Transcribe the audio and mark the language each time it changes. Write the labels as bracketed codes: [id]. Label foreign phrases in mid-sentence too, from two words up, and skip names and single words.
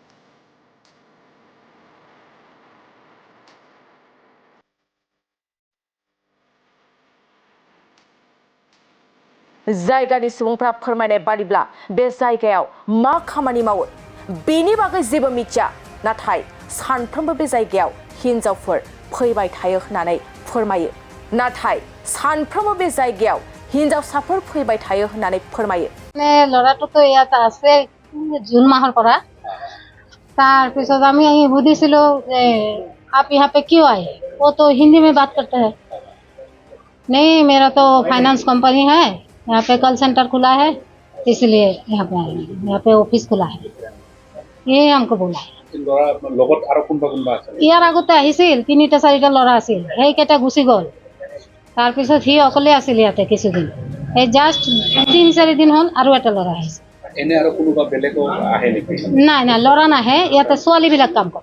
[brx] जायगानि सुबुंफ्रा फोरमायनाय बादिब्ला बे जायगायाव मा खामानि मावो बेनि बागै जेबो मिथिया, नाथाय सानफ्रोमबो बे जायगायाव हिन्जावफोर फैबाय थायो होननानै फोरमायो। नाथाय सानफ्रोमबो बे जायगायाव हिन्जावसाफोर फैबाय थायो होननानै फोरमायो। [as] ল'ৰাটোতো ইয়াত আছে জুন মাহৰ পৰা। তাৰপিছত আমি সুধিছিলোঁ যে [hi] आप यहाँ पे क्यों आए? वो तो हिंदी में बात करते हैं। नहीं, मेरा तो फाइनेंस कंपनी है, यहाँ पे कॉल सेंटर खुला है, इसलिए यहाँ पे आए, यहाँ पे ऑफिस खुला है, ये हमको बोला है। [as] ইয়াৰ আগতে আহিছিল ৩টা-৪টা ল'ৰা আছিল, সেইকেইটা গুচি গ'ল। তাৰপিছত সি অকলে আছিল ইয়াতে কিছুদিন। এই জাষ্ট ৩-৪ দিন হ'ল আৰু এটা ল'ৰা আহিছে। এনে আৰু কোনোবা বেলেগ আহে নেকি? নাই নাই, ল'ৰা নাহে, ইয়াতে ছোৱালীবিলাক কাম কৰে।